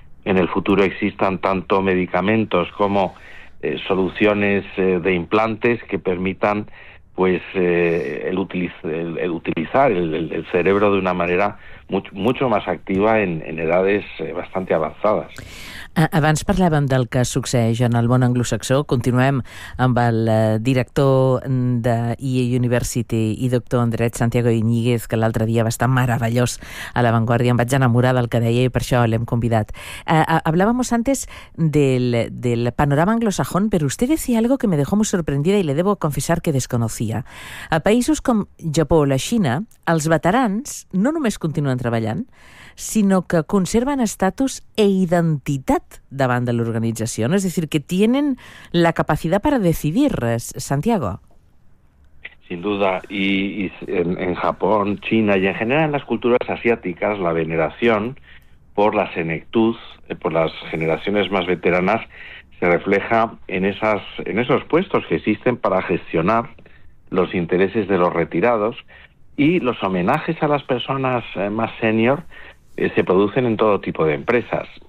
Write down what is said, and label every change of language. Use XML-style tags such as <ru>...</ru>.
<es>en el futuro existan tanto medicamentos como soluciones de implantes que permitan pues el utilizar el cerebro de una manera mucho más activa en edades bastante avanzadas.</es> <ca>Abans parlàvem del que succeeix en el món anglosaxó. Continuem amb el director de EA University i doctor en dret, Santiago Iñiguez, que l'altre dia va estar meravellós a La Vanguardia. Em vaig enamorar del que deia i per això l'hem convidat.</ca> <es>Hablábamos antes del panorama anglosajón, pero usted decía algo que me dejó muy sorprendida y le debo confesar que desconocía.</es> <ca>A països com Japó o la Xina, els veterans no només continuen treballant, sinó que conserven estatus e identitat davant de l'organització, és a dir, que tenen la capacitat per decidir res, Santiago.</ca> <es>Sin duda, y en Japón, China y en general en las culturas asiáticas, la veneración por la senectud, por las generaciones más veteranas, se refleja en esos puestos que existen para gestionar los intereses de los retirados, y los homenajes a las personas más senior se producen en todo tipo de empresas.</es>